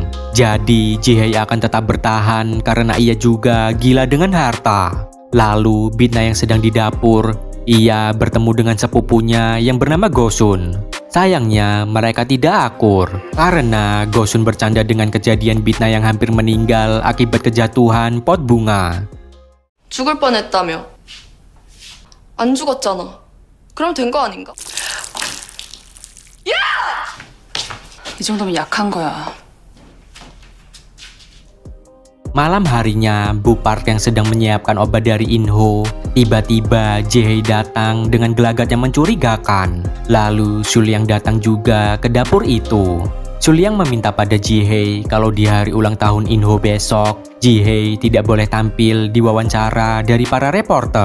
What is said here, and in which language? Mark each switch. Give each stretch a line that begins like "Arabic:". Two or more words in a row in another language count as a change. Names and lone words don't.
Indonesian: Jadi Ji Hei akan tetap bertahan karena ia juga gila dengan harta. Lalu Bitna yang sedang di dapur, ia bertemu dengan sepupunya yang bernama Gosun. Sayangnya mereka tidak akur karena Gosun bercanda dengan kejadian Bitna yang hampir meninggal akibat kejatuhan pot bunga.
Korean: 죽을 뻔했다며. 안 죽었잖아. 그럼 된 거 아닌가? 야! 이 정도면 약한 거야.
Indonesian: Malam harinya, Bu Park yang sedang menyiapkan obat dari In Ho, tiba-tiba Ji Hei datang dengan gelagat yang mencurigakan. Lalu Sul yang datang juga ke dapur itu. Suliang meminta pada Ji-hye kalau di hari ulang tahun In-ho besok, Ji-hye tidak boleh tampil di wawancara dari para reporter.